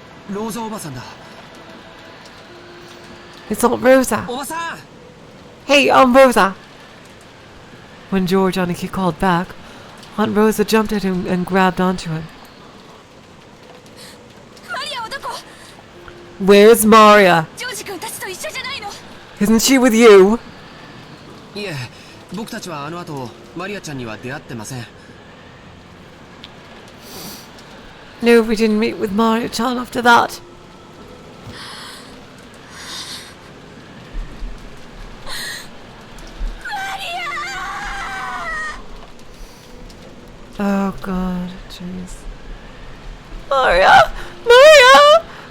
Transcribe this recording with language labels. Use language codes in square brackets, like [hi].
[ja] ローザおばさんだ。 [en] It's Aunt Rosa. [ja] おばさん。 [en] Hey, Aunt Rosa! When George Aniki called back, Aunt Rosa jumped at him and grabbed onto him. [ja] マリアはどこ？ [en] Where's Maria? [ja] ジョージ君たちと一緒じゃないの？ [en] Isn't she with you? [ja] いえ、僕たちはあの後マリアちゃんには出会ってません。 [en] No, we didn't meet with Maria-chan after that. Oh god, jeez. Maria! Maria!